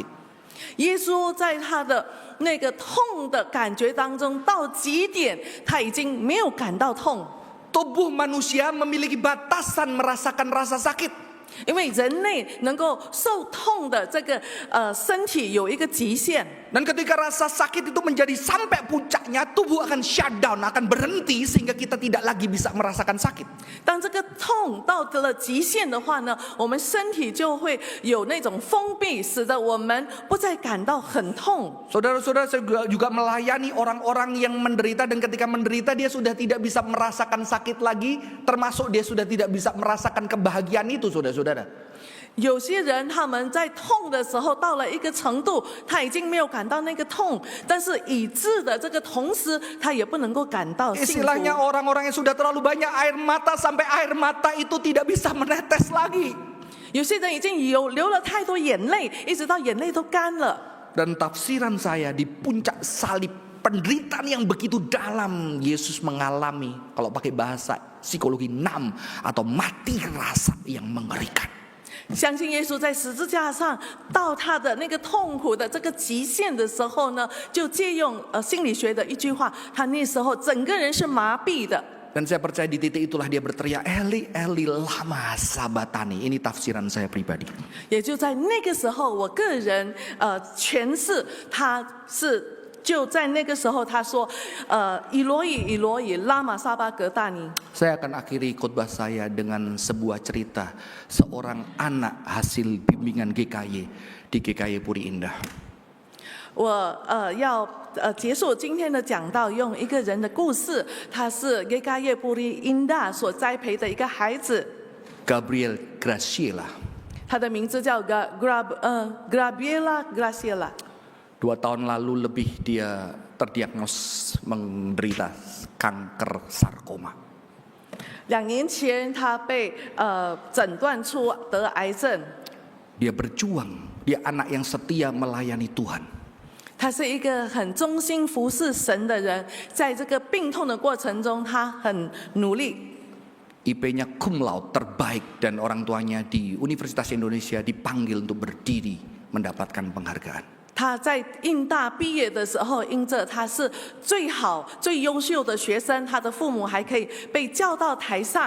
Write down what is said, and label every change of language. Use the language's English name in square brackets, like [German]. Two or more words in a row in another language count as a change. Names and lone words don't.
[Chinese] 耶稣在他的那个痛的感觉当中，到极点，他已经没有感到痛。 [Indonesian] Tubuh manusia memiliki batasan merasakan rasa sakit. [Chinese] 因为人类能够受痛的这个身体有一个极限。 [Indonesian] Dan ketika rasa sakit itu menjadi sampai puncaknya, tubuh akan shutdown, akan berhenti sehingga kita tidak lagi bisa merasakan sakit. [Chinese] 当这个痛到了极限的话呢，我们身体就会有那种封闭，使得我们不再感到很痛。 [Indonesian] Saudara-saudara, saya juga melayani orang-orang yang menderita, dan ketika menderita dia sudah tidak bisa merasakan sakit lagi, termasuk dia sudah tidak bisa merasakan kebahagiaan itu, saudara-saudara. [Chinese] 有些人他们在痛的时候到了一个程度，他已经没有感到那个痛，但是已知的这个同时，他也不能够感到幸福。 [Indonesian] Istilahnya orang-orang yang sudah terlalu banyak air mata sampai air mata itu tidak bisa menetes lagi. [Chinese] 有些人已经流了太多眼泪，一直到眼泪都干了。 [Indonesian] Dan tafsiran saya di puncak salib, penderitaan yang begitu dalam, Yesus mengalami, kalau pakai bahasa psikologi, nam atau mati rasa yang mengerikan. [Chinese] 相信耶稣在十字架上到他的那个痛苦的这个极限的时候呢，就借用心理学的一句话，他那时候整个人是麻痹的。 [Indonesian] Dan saya percaya di titik itulah dia berteriak, [Aramaic] Eli, Eli, lama sabatani. [Indonesian] Ini tafsiran saya pribadi. [Chinese] 也就在那个时候，我个人诠释他是。就在那个时候，他说：“以罗以，以罗以，拉玛撒巴格大尼。” [Indonesian] Saya akan akhiri khotbah saya dengan sebuah cerita seorang anak hasil bimbingan GKY di GKY Puri Indah. [Chinese] 我要结束今天的讲道，用一个人的故事，他是 GKY Puri Indah 所栽培的一个孩子， [Indonesian] Gabriel Graciela. [Chinese] 他的名字叫 Gabriela Graciela。 [Indonesian] 2 tahun lalu lebih dia terdiagnos menderita kanker sarkoma. [Chinese] 2 年前，他被诊断出得癌症。 [Indonesian] Dia berjuang, dia anak yang setia melayani Tuhan. [Chinese] 他是一个很忠心服侍神的人，在这个病痛的过程中，他很努力。 [Indonesian] IP-nya cum laude terbaik dan orang tuanya di Universitas Indonesia dipanggil untuk berdiri mendapatkan penghargaan. [Chinese] 他在印大毕业的时候，因着他是最好、最优秀的学生，他的父母还可以被叫到台上。